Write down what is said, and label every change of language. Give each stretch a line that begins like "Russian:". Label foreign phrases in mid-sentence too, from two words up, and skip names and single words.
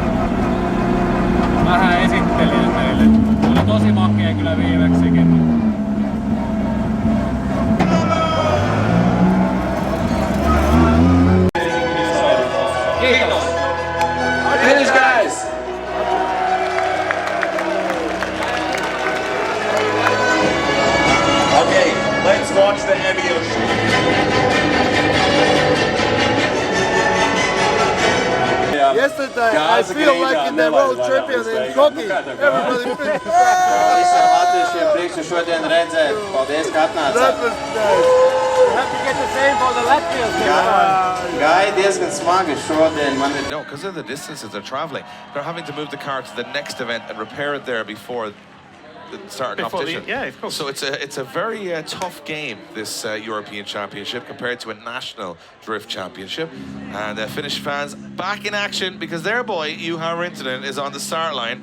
Finnish: Vähän esittelijä meille. Oli tosi makea kyllä viimeksikin. Kiitos!
English: Finish guys! Okay, let's watch the aviation. Yesterday, I feel like in the world champion in hockey. Everybody finished.
Latvian: Visiem latviešiem priekšu šodien redzēt. Paldies, ka atnācāt.
English: You have to get the same for the Latvians.
Latvian: Gāja diezgan smagi šodien. Man ir...
English: No, because of the distances they're traveling, they're having to move the car to the next event and repair it there before the start of competition. Yeah, of course. So it's a very tough game, this European Championship, compared to a national drift championship. And Finnish fans back in action because their boy Juha Rintanen is on the start line.